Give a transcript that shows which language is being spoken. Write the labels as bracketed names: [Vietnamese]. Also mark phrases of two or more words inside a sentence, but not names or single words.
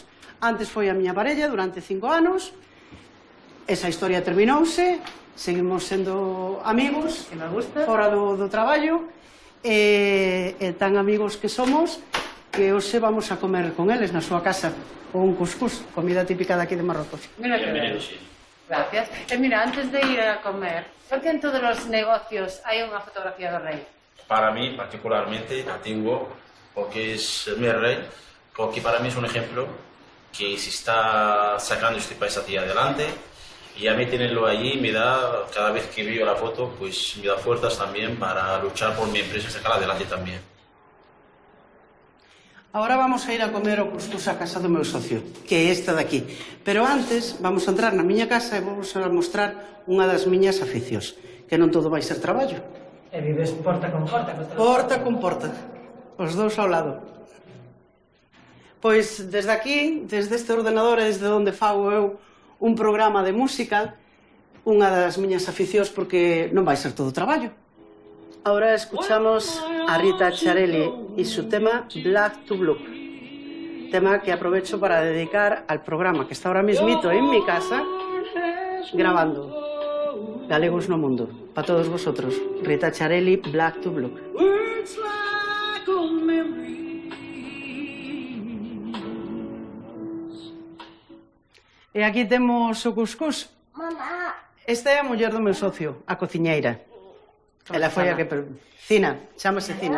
[Galician] Antes foi a miña parella durante 5 anos. Esa historia terminouse, seguimos sendo amigos, fora do traballo, e tan amigos que somos que hoxe vamos a comer con eles na súa casa, ou un cuscús, comida típica daqui de Marrocos. [Spanish] Bienvenido, sí. Gracias. Mira, antes de ir a comer, ¿por qué en todos los negocios hay una fotografía del rey? Para mí, particularmente, la tengo porque es mi rey, porque para mí es un ejemplo que se está sacando este país hacia adelante, y a mí tenerlo allí me da, cada vez que veo la foto, pues me da fuerzas también para luchar por mi empresa y sacarla adelante también. [Galician] Ahora vamos a ir a comer o cuscús a casa do meu socio, que é esta daqui. Pero antes vamos a entrar na miña casa e vamos a mostrar unha das miñas aficios, que non todo vai ser traballo. E vives porta con porta. Porta con porta, os dous ao lado. Pois desde aquí, desde este ordenador, é desde onde fago eu un programa de música, unha das miñas aficións, porque non vai ser todo traballo. [Spanish] Ahora escuchamos a Rita Charelli y su tema Black to Blue, tema que aprovecho para dedicar al programa que está ahora mismito en mi casa grabando Galegos no Mundo, para todos vosotros. Rita Charelli, Black to Blue. [Galician] E aquí temos o cuscús. Esta é a muller do meu socio, a cociñeira. Ela foi a que... Cina, chámase Cina.